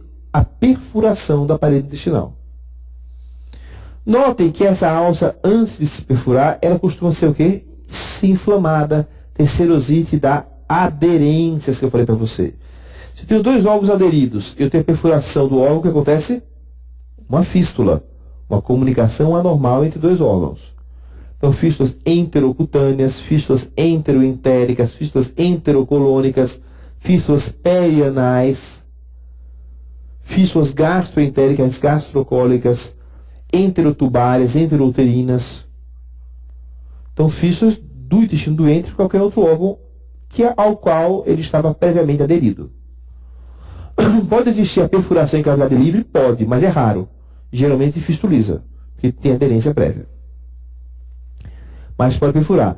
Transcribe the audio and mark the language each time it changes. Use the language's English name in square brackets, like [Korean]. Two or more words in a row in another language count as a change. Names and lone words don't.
[Portuguese] A perfuração da parede intestinal. Notem que essa alça, antes de se perfurar, ela costuma ser o quê? Se inflamada, ter serosite e dar aderências que eu falei para você. Se eu tenho dois órgãos aderidos, eu tenho a perfuração do órgão, o que acontece? Uma fístula, uma comunicação anormal entre dois órgãos. Então, fístulas enterocutâneas, fístulas enteroentéricas, fístulas enterocolônicas, fístulas perianais, fístulas gastroentéricas, gastrocólicas, enterotubárias, enterouterinas. Então, fístulas do intestino doente ou qualquer outro órgão ao qual ele estava previamente aderido. Pode existir a perfuração em cavidade livre? Pode, mas é raro. Geralmente fistuliza, porque tem aderência prévia. Mas pode perfurar.